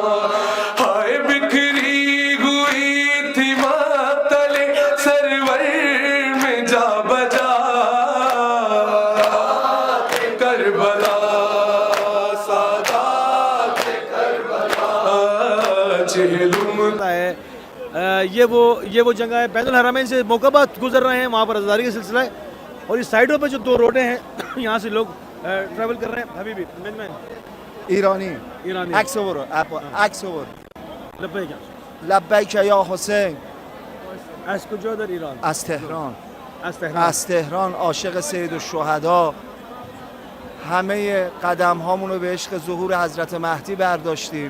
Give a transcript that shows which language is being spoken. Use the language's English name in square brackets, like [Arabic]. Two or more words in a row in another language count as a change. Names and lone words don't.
[Urdu] ہائے بکھری ہوئی تھی ماتلے سرور میں جا بجا کربلا، سادات کربلا. चेहलुम ہے یہ وہ جگہ ہے. بیت الحرمین سے موکاباد گزر رہے ہیں، وہاں پر عزاری کا سلسلہ ہے۔ اور اس سائیڈوں پہ جو دو روڈیں ہیں یہاں سے لوگ ٹریول کر رہے ہیں. [Arabic] हबीबी मैन [Persian] ایرانی [Urdu] ईरानी [Persian] عکس رو برو عکس رو برو [Urdu] लब्बैक [Arabic] لبیک یا حسین [Persian] از کجا در ایران؟ از تهران از تهران. از تهران عاشق سید الشهدا همه قدم هامون رو به عشق ظهور حضرت مهدی برداشتیم.